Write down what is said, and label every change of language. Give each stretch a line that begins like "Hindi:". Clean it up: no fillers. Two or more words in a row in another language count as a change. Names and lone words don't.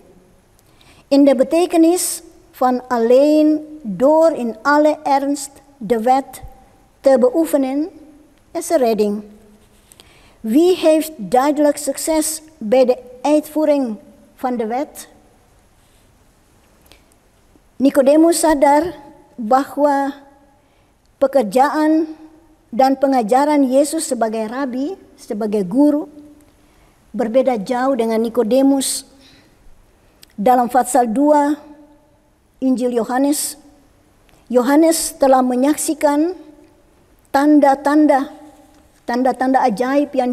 Dutch: In de betekenis van alleen door in alle ernst de wet te beoefenen is er redding. Wie heeft duidelijk succes bij de uitvoering van de wet?
Indonesian: Nikodemus sadar bahwa pekerjaan dan pengajaran Yesus sebagai rabi, sebagai guru, berbeda jauh dengan Nikodemus. Dalam pasal 2 Injil Yohanes, Yohanes telah menyaksikan tanda-tanda ajaib yang